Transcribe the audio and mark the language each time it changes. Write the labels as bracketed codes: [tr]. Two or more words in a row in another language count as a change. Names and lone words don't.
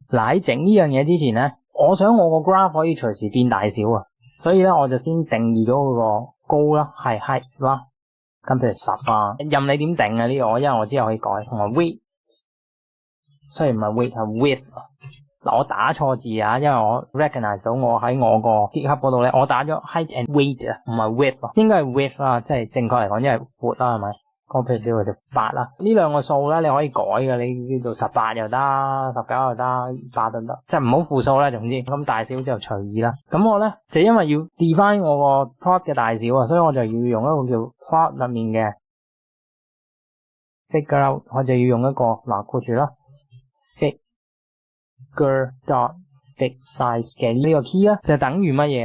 [yue] 嗱，喺整呢樣嘢之前咧，我想我個 graph 可以隨時變大小啊，所以咧我就先定義咗嗰個高啦，係 height 啦，咁譬如10啊，任你點定啊呢個，因為我之後可以改，同埋 width， 雖然唔係 width 係 width。嗱，我打錯字啊，因為我 recognize 到我喺我個 GitHub 嗰度咧，我打咗 [en] height and weight [yue] 啊，唔係 width 啊，應該係 width 啦，即係正確嚟講，因為闊啦，係咪？我譬如叫佢哋8啦，呢兩個數咧你可以改嘅，你叫做18又得，19又得，8都得，即係唔好負數啦，總之咁大小就隨意啦。咁我咧就因為要 define 我個 plot 嘅大小啊，所以我就要用一個叫 plot 入面嘅 [en] figure out， [yue] 我就要用一個嗱括住啦 figure.fixSize 嘅呢個 key 啦，就等於乜嘢啊？